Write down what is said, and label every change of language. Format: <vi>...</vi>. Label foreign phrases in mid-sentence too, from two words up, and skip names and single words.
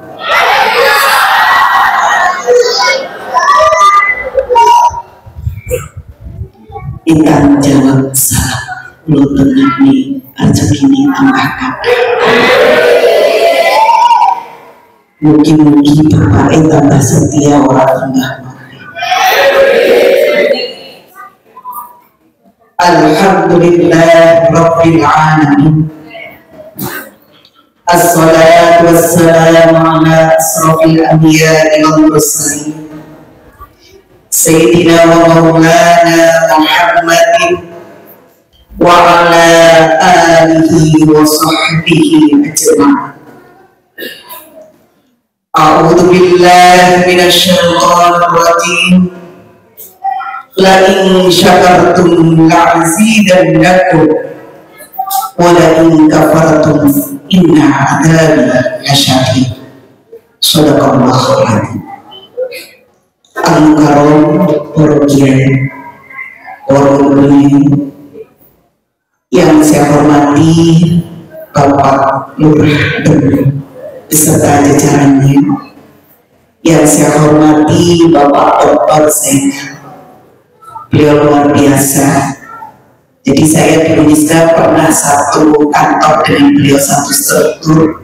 <jv>Ingkang jawab salam kula tengahni rezekine tambah kathah. Mugi-mugi bapake tambah setia ora tambah mati.</jv> <ar>الحمد لله رب العالمين. الصلاة والسلام على أشرف الأنبياء والمرسلين سيدنا ومولانا محمد وعلى آله وصحبه أجمعين. أعوذ بالله من الشيطان الرجيم. لئن شكرتم لأزيدنكم ولئن كفرتم إن عذابي لشديد. صدق الله العظيم.</ar> <id>Al-Mukarram, para kiai, para ulama yang saya hormati, Bapak Lurah dan beserta jajarannya, yang saya hormati Bapak Dr. Zain, beliau luar biasa. Jadi saya di Unisda pernah satu kantor dengan beliau, satu struktur.</id>